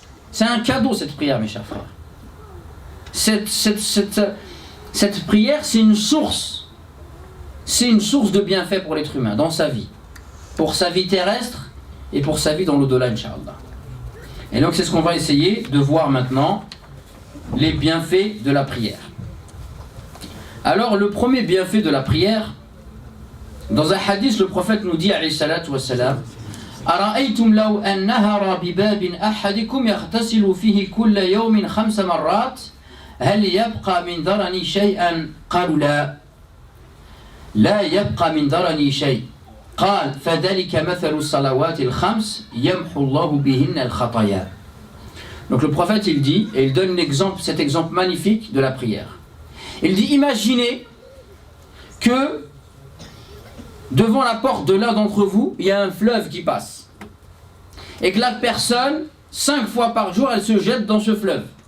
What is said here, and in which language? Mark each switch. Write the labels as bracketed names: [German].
[French] C'est un cadeau cette prière, mes chers frères. Cette prière, c'est une source. C'est une source de bienfaits pour l'être humain, dans sa vie. Pour sa vie terrestre et pour sa vie dans l'au-delà, Inch'Allah. Et donc c'est ce qu'on va essayer de voir maintenant, les bienfaits de la prière. Alors le premier bienfait de la prière, dans un hadith, le prophète nous dit, [Arabic] alayhi salatu wassalam, أرأيتم لو أن نهر بباب أحدكم يغتسل فيه كل يوم 5 مرات هل يبقى من درني شيئا؟ قالوا لا. لا يبقى من درني شيء. قال فذلك مثل الصلوات الخمس يمحو الله بهن الخطايا. [French] Donc le prophète il dit, et il donne cet exemple magnifique de la prière. Il dit, imaginez que devant la porte de l'un d'entre vous, il y a un fleuve qui passe. Et que la personne, 5 fois par jour, elle se jette dans ce fleuve.